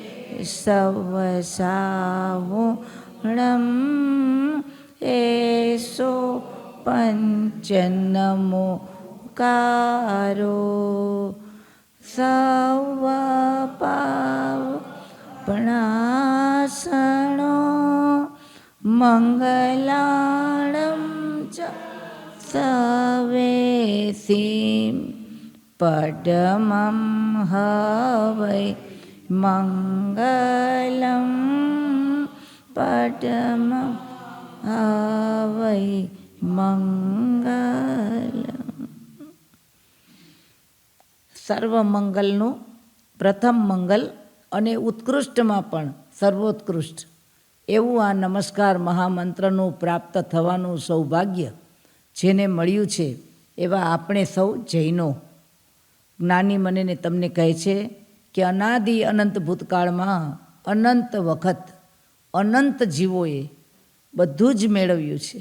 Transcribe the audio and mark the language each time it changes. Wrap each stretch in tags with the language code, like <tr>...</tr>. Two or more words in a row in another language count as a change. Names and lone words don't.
<pra>सवसावणम् एषो पञ्चनमो कारो सवपावपणासनो मङ्गलाणं च सवेसिं पदमं हवै मङ्गलं पदमं हवै મંગલમ.</pra> <gu>સર્વ મંગલનું પ્રથમ મંગલ અને ઉત્કૃષ્ટમાં પણ સર્વોત્કૃષ્ટ એવું આ નમસ્કાર મહામંત્રનું પ્રાપ્ત થવાનું સૌભાગ્ય જેને મળ્યું છે એવા આપણે સૌ જૈનો જ્ઞાની મને તમને કહે છે કે અનાદિ અનંત ભૂતકાળમાં અનંત વખત અનંત જીવોએ બધું જ મેળવ્યું છે.</gu>